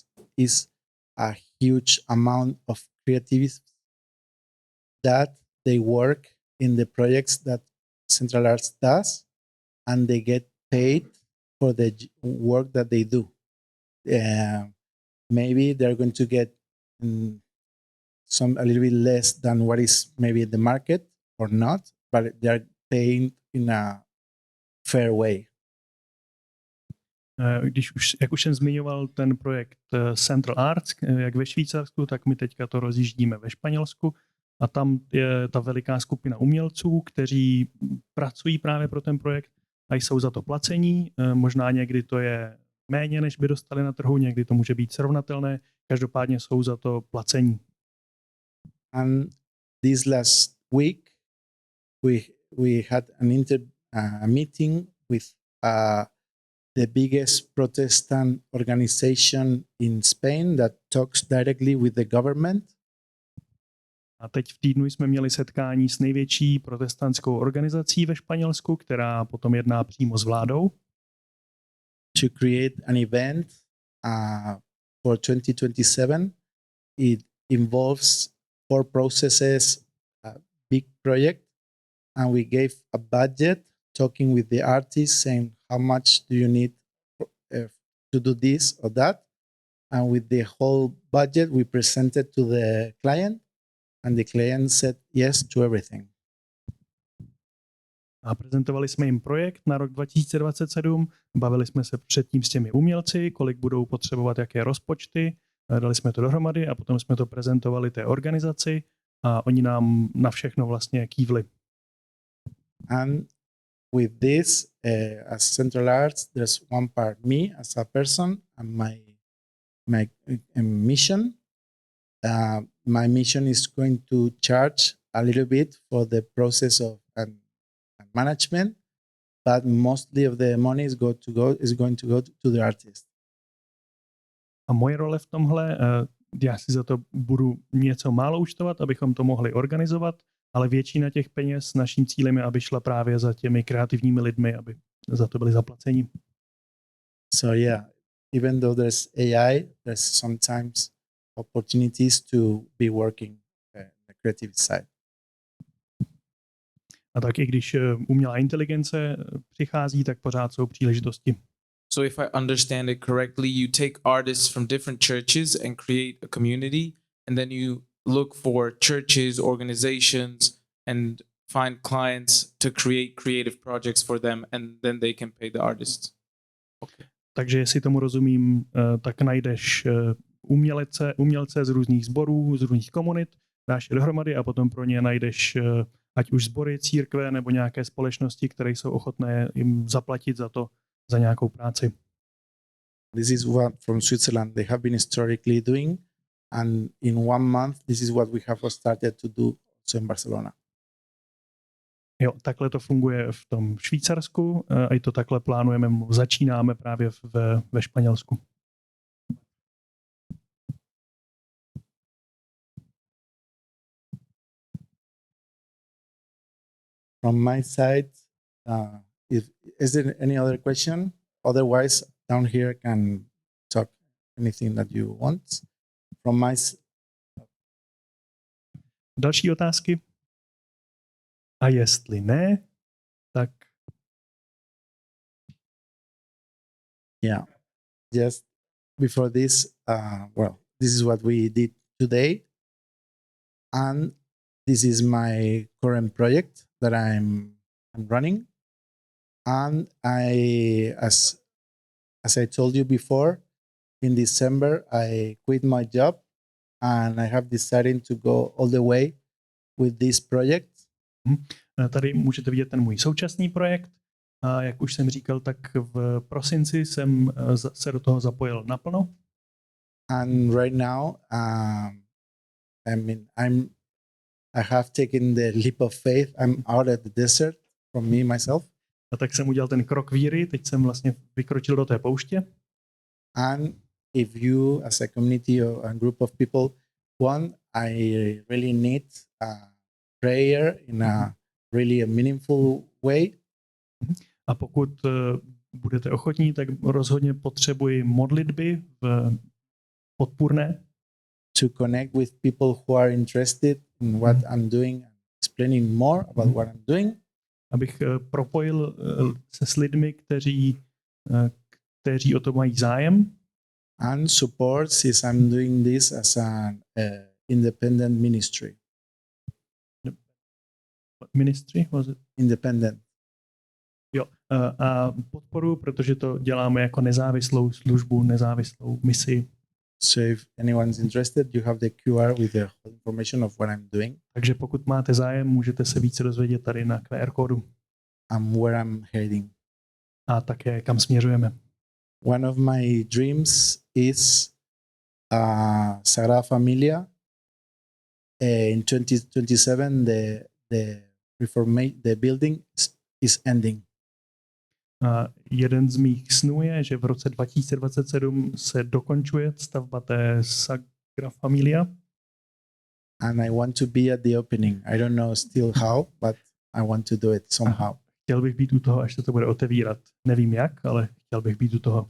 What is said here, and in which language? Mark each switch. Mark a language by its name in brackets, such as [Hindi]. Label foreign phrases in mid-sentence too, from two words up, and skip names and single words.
[English] Is a huge amount of creativists that they work in the projects that Central Arts does, and they get paid for the work that they do. Maybe they're going to get a little bit less than what is maybe the market or not, but they're paying in a fair way. [Czech] Jak už jsem zmiňoval ten projekt Central Arts, jak ve Švýcarsku, tak my teďka to rozjíždíme ve Španělsku a tam je ta veliká skupina umělců, kteří pracují právě pro ten projekt a jsou za to placení. Možná někdy to je méně, než by dostali na trhu, někdy to může být srovnatelné, každopádně jsou za to placení. [English] And this last week we had a meeting with the biggest Protestant organization in Spain that talks directly with the government. [Czech] A teď v týdnu jsme měli setkání s největší protestantskou organizací ve Španělsku, která potom jedná přímo s vládou. [English] To create an event for 2027. It involves 4 processes, a big project, and we gave a budget talking with the artists saying how much do you need to do this or that, and with the whole budget we presented to the client, and the client said yes to everything. [Czech] A prezentovali jsme jim projekt na rok 2027, bavili jsme se předtím s těmi umělci, kolik budou potřebovat, jaké rozpočty, dali jsme to dohromady a potom jsme to prezentovali té organizaci a oni nám na všechno vlastně kývli. [English] And with this, as Central Arts, there's one part, me as a person and my mission. My mission is going to charge a little bit for the process of management, but mostly of the money is going to go to the artist. [Czech] A moje role v tomhle, já si za to budu něco málo účtovat, abychom to mohli organizovat, ale většina těch peněz naším cílem je, aby šla právě za těmi kreativními lidmi, aby za to byli zaplaceni. [English] So yeah, even though there's AI, there's sometimes opportunities to be working the creative side. [Czech] A tak i když umělá inteligence přichází, tak pořád jsou příležitosti. [English] So if I understand it correctly, you take artists from different churches and create a community, and then you look for churches, organizations, and find clients to create creative projects for them, and then they can pay the artists. Okay. [Czech] Takže jestli tomu rozumím, tak najdeš umělce z různých sborů, z různých komunit, dáš je dohromady a potom pro ně najdeš ať už sbory, církve nebo nějaké společnosti, které jsou ochotné jim zaplatit za nějakou práci. [English] This is what from Switzerland they have been historically doing, and in 1 month this is what we have started to do also in Barcelona. [Czech] Jo, takhle to funguje v tom Švýcarsku a i to takhle plánujeme, začínáme právě ve Španělsku. [English] From my side, is there any other question? Otherwise, down here can talk anything that you want. From my [Czech] Další otázky? A jestli ne, tak [English] Yeah. Just before this, this is what we did today. And this is my current project that I'm running. And as I told you before, in December, I quit my job and I have decided to go all the way with this project. [Czech] Tady můžete vidět ten můj současný projekt. A jak už jsem říkal, tak v prosinci jsem se do toho zapojil naplno. [English] And right now, I have taken the leap of faith. I'm out of the desert from myself. [Czech] A tak jsem udělal ten krok víry, teď jsem vlastně vykročil do té pouště. [English] And if you, as a community or a group of people, want, I really need a prayer in a really meaningful way. [Czech] A pokud budete ochotní, tak rozhodně potřebuji modlitby podpůrné. [English] To connect with people who are interested in what I'm doing, explaining more about what I'm doing. [Czech] Abych propojil se s lidmi, kteří o to mají zájem. [English] And support, since I'm doing this as an independent ministry. Ministry, was it? Independent. [Czech] Jo, a podporu, protože to děláme jako nezávislou službu, nezávislou misi. [English] So if anyone's interested, you have the QR with the whole information of what I'm doing. [Czech] Takže pokud máte zájem, můžete se více dozvědět tady na QR kódu. [English] And where I'm heading. [Czech] A také kam směřujeme. [English] One of my dreams is Sagrada Familia. In 2027, the building is ending. [Czech] A jeden z mých snů je, že v roce 2027 se dokončuje stavba té Sagrada Familia. [English] And I want to be at the opening. I don't know still how, but I want to do it somehow. [Czech] Chtěl bych být u toho, až se to bude otevírat. Nevím jak, ale chtěl bych být u toho.